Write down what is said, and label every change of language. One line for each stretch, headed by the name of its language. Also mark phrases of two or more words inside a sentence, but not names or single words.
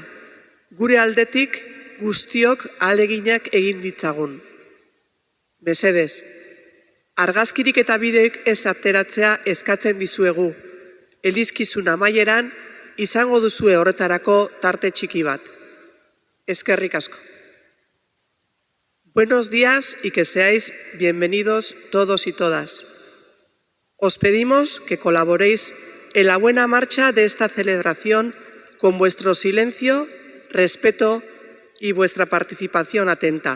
Basque: Gure aldetik guztiok ahaleginak egin ditzagun. Mesedez, argazkirik eta bideoik ez ateratzea eskatzen dizuegu. Elizkizun amaieran izango duzue horretarako tarte txiki bat. Eskerrik asko.
Spanish: Buenos días y que seáis bienvenidos todos y todas. Os pedimos que colaboréis en la buena marcha de esta celebración con vuestro silencio, respeto y vuestra participación atenta.